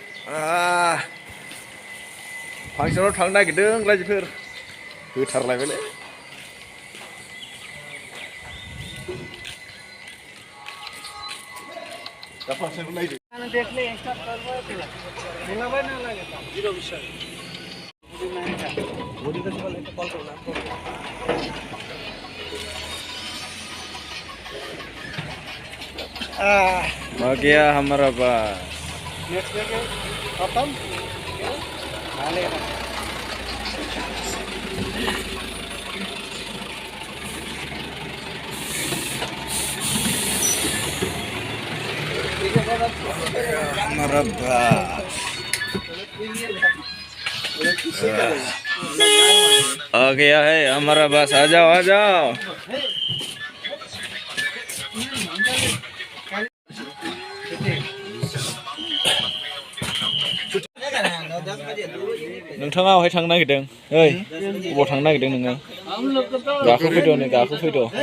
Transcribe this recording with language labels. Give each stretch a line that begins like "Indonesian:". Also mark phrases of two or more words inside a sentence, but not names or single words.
Bodo: फांसनाव थांनो नागिरदों रायजोफोर होथारलायबायलै दा फांसनखौ नायदो
Hindi: आ गया हमारा बास नेक्स्ट डे खत्म हमारा बास आ गया है हमारा बास आ जाओ आ जाओ
Bodo: नोंथाङा अहाय थांनो नागिरदों ओइ अबाव थांनो नागिरदों नोङो गाखो फैद' नै गाखो फैद'